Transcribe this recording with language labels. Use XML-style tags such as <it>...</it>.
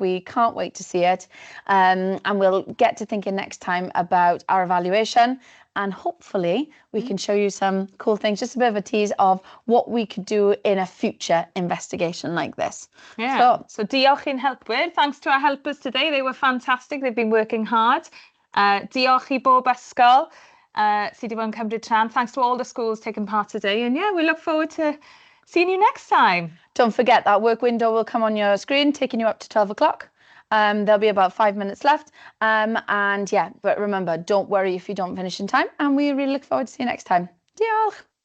<en>We can't wait to see it. And we'll get to thinking next time about our evaluation. And hopefully we can show you some cool things, just a bit of a tease of what we could do in a future investigation like this.</en> <cy>Yeah. So diolch i'n helpwyr.</cy> <en>Thanks to our helpers today. They were fantastic. They've been working hard.</en> <cy>Diolch I bob ysgol sydd wedi bod yn cymryd rhan.</cy> <en>Thanks to all the schools taking part today. And yeah, we look forward to seeing you next time. Don't forget that work window will come on your screen, taking you up to 12 o'clock. There'll be about 5 minutes left. And yeah, but remember, don't worry if you don't finish in time. And we really look forward to seeing you next time. Diolch!</en>